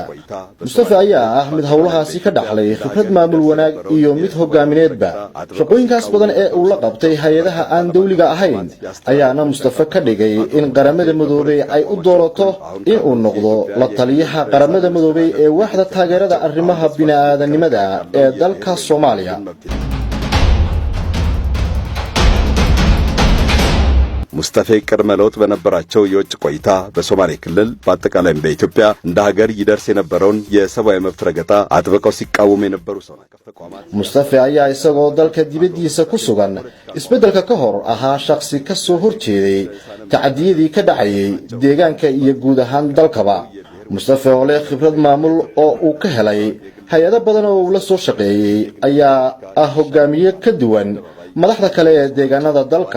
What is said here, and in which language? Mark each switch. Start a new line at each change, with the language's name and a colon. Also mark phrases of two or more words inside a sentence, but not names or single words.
Somali: Mustafa ayaa ah mid hawlahaasi ka dhaxlay khibrad maamul wanaag iyo mid hogaamineedba. shaqooyinkaas badan ee uu la qabtay hay'adaha aan dawliga ahayn ayaana Mustafa ka dhigay in qaramada midoobay ay u doorato in uu noqdo la taliyaha qaramada midoobay ee waaxda taageerada arrimaha bini'aadanimada ee dalka Soomaaliya.
Amharic: ሙስጠፌ ቅድመ ለውጥ በነበራቸው የውጭ ቆይታ በሶማሌ ክልል በአጠቃላይም በኢትዮጵያ እንደ ሀገር ይደርስ የነበረውን የሰብአዊ መብት ረገጣ አጥብቀው ሲቃወሙ የነበሩ ሰው ናቸው።
Somali: ሙስጠፌ ayaa isagoo dalka dibadiisa ku sugan isbedelka ka hor ahaa shakhsi ka soo horjeeday tacadiyadii ka dhacayay deegaanka iyo guud ahaan dalkaba. Mustafa oo leh khibrad maamul oo uu ka helay hay'ado badan oo uu la soo shaqeeyay ayaa ah hogaamiye ka duwan madaxda kale ee deegaanada dalka.